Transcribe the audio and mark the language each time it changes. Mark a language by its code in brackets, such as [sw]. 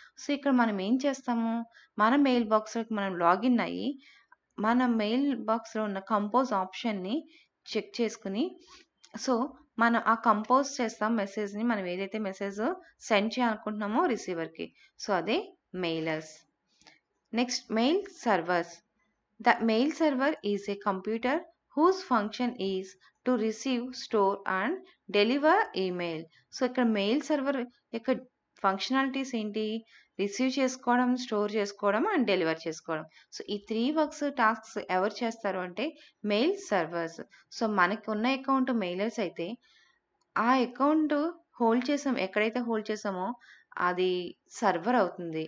[te] So ఇక్కడ మనం ఏం చేస్తాము, మన మెయిల్ బాక్స్లోకి మనం లాగిన్ అయ్యి మన మెయిల్ బాక్స్లో ఉన్న కంపోజ్ ఆప్షన్ని చెక్ చేసుకుని, సో మనం ఆ కంపోజ్ చేస్తాం మెసేజ్ని, మనం ఏదైతే మెసేజ్ సెండ్ చేయాలనుకుంటున్నామో రిసీవర్కి, సో అదే mailers. Next mail servers. [en] The mail server is a computer whose function is to receive, store and deliver email. [te] So ఇక్కడ మెయిల్ సర్వర్ యొక్క ఫంక్షనాలిటీస్ ఏంటి, రిసీవ్ చేసుకోవడం, స్టోర్ చేసుకోవడం అండ్ డెలివర్ చేసుకోవడం. సో ఈ 3 works tasks ఎవరు చేస్తారు అంటే మెయిల్ సర్వర్స్. సో మనకి ఉన్న అకౌంట్ మెయిలర్స్ అయితే ఆ అకౌంట్ హోల్డ్ చేసాం, ఎక్కడైతే హోల్డ్ చేసామో అది సర్వర్ అవుతుంది.